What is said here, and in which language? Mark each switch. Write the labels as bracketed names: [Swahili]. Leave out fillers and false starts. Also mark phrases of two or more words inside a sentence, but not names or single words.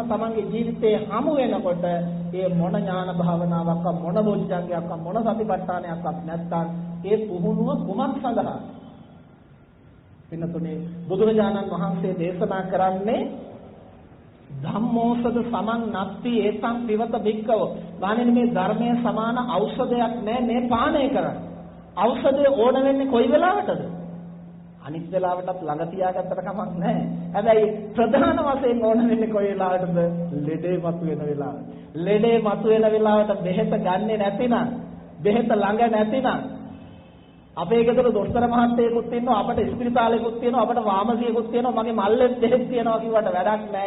[Sinhala] තමන්ගේ ජීවිතේ හමු වෙනකොට ඒ මොන ඥාන භාවනාවක් මොන බොජ්ජංගයක් මොන සතිපට්ඨානයක්වත් නැත්තම් ඒ පුහුණුව කුමක් සඳහා පින්නතුනේ බුදුරජාණන් වහන්සේ දේශනා කරන්නේ [Pali] ධම්මෝසද සමන් නත්ති ඒතං පිවත භික්ඛව [Sinhala] ගානේ මේ ධර්මයේ සමාන ඖෂධයක් නැහැ මේ පානය කරන්නේ ඖෂධය ඕන වෙන්නේ කොයි වෙලාවටද? අනිත් වෙලාවටත් ළඟ තියාගත්තට කමක් නැහැ. හැබැයි ප්‍රධාන වශයෙන් ඕන වෙන්නේ කොයි වෙලාවටද? ලෙඩේ මතුවෙන වෙලාවට. ලෙඩේ මතුවෙන වෙලාවට බෙහෙත ගන්නෙ නැතිනම්, බෙහෙත ළඟ නැතිනම් අපේ ගෙදර දොස්තර මහත්තයෙකුත් ඉන්නවා, අපට ස්පිරිතාලෙකුත් තියෙනවා, අපට වාමසියෙකුත් තියෙනවා, මගේ මල්ලෙත් බෙහෙත් තියෙනවා කිව්වට වැඩක් නැහැ.